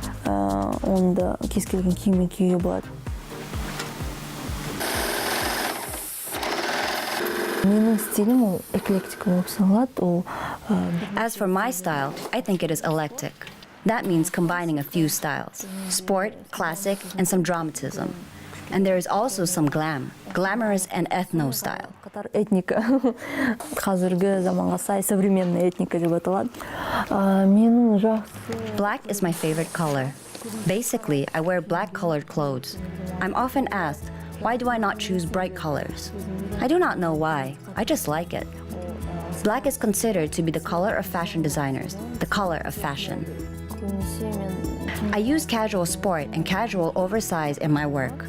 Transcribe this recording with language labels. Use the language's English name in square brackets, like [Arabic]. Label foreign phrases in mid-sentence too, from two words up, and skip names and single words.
[English] As for my style, I think it is eclectic. That means combining a few styles: sport, classic, and some dramatism. And there is also some glamorous and ethno style. [Kazakh] Этника. Қазіргі заманға сай [Russian] современная этника [Kazakh] деп аталады. Менің жақсы. [English] Black is my favorite color. Basically, I wear black colored clothes. I'm often asked, why do I not choose bright colors? I do not know why. I just like it. Black is considered to be the color of fashion designers, the color of fashion. I use casual sport and casual oversize in my work.